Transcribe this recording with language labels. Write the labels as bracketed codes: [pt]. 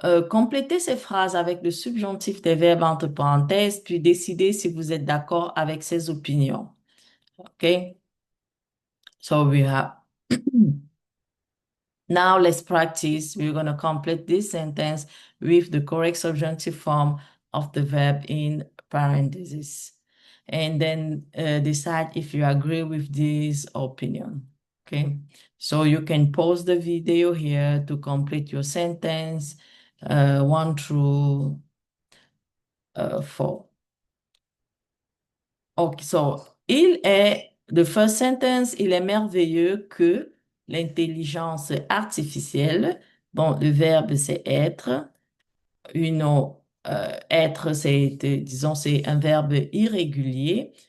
[fr] Complétez ces phrases avec le subjonctif des verbes entre parenthèses, puis décidez si vous êtes d'accord avec ces opinions. [en] Okay? So we have, now let's practice. We're going to complete this sentence with the correct subjunctive form of the verb in parentheses. And then decide if you agree with this opinion. Okay? So you can pause the video here to complete your sentence 1 through 4. [fr] Okay, so the first sentence, il est merveilleux que l'intelligence artificielle, bon, le verbe c'est être, être disons, c'est un verbe irrégulier.